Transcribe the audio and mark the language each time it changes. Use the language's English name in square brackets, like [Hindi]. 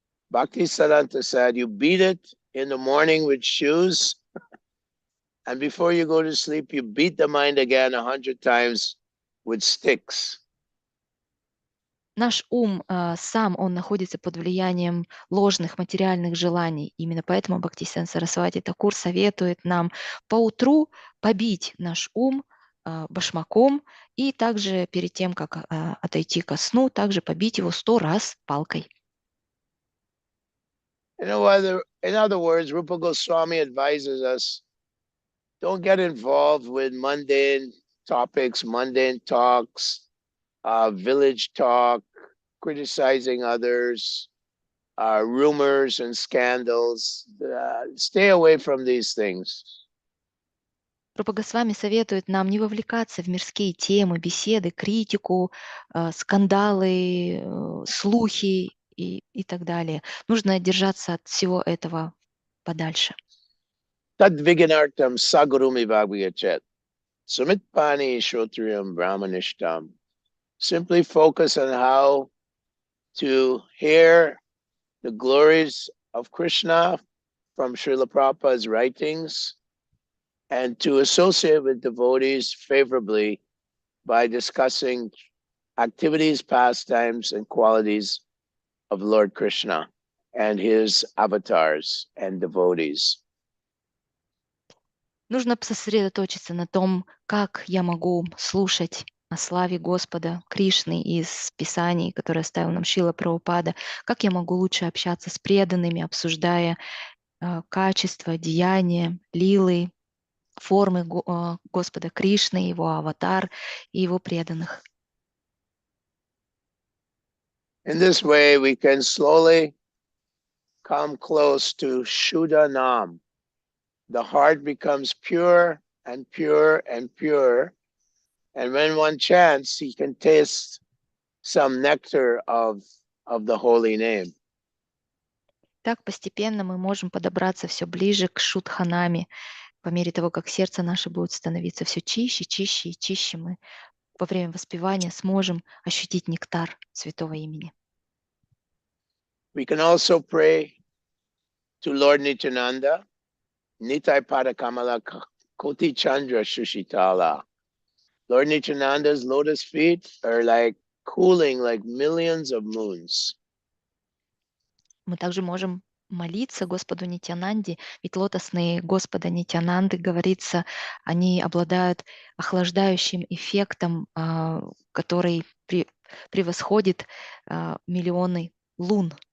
[English] Bhakti Siddhanta said, you beat it in the morning with shoes, and before you go to sleep, you beat the mind again 100 times with sticks. [Russian] Наш ум сам, он находится под влиянием ложных материальных желаний. Именно поэтому Бхактисиданта Сарасвати Такур советует нам поутру побить наш ум башмаком И также перед тем, как отойти ко сну, также побить его 100 раз палкой. [English] In other words, Rupa Goswami advises us, don't get involved with mundane topics, mundane talks, village talk, criticizing others, rumors and scandals. Stay away from these things. [Russian] Рупа Госвами советует нам не вовлекаться в мирские темы, беседы, критику, скандалы, слухи и так далее. Нужно держаться от всего этого подальше. [Sanskrit] Tad viganartam sagurumi bhagavachat. Sumit pani shotriyam brahmanishtam. [English] Simply focus on how to hear the glories of Krishna from Srila Prabhupada's writings and to associate with devotees favorably by discussing activities, pastimes, and qualities of Lord Krishna and his avatars and devotees. [Russian] Нужно сосредоточиться на том, как я могу слушать о славе Господа Кришны из Писаний, которые оставил нам Шрила Прабхупада, как я могу лучше общаться с преданными, обсуждая качества, деяния, лилы, формы Господа Кришны, его аватар и его преданных. [English] In this way, we can slowly come close to Shuddha Nam. The heart becomes pure and pure and pure. And when one chants, he can taste some nectar of the holy name. [Russian] Так постепенно мы можем подобраться все ближе к Шудханаме. По мере того, как сердце наше будет становиться все чище, чище и чище, мы во время воспевания сможем ощутить нектар святого имени. [English] We can also pray to Lord Nityananda, [Sanskrit] Nitai Pada Kamala Koti Chandra Shushitala. [English] Lord Nityananda's lotus feet are like cooling like millions of moons. [Russian] Мы также можем молиться Господу Нитянанде, ведь лотосные Господа Нитянанды, говорится, они обладают охлаждающим эффектом, который превосходит миллионы лун.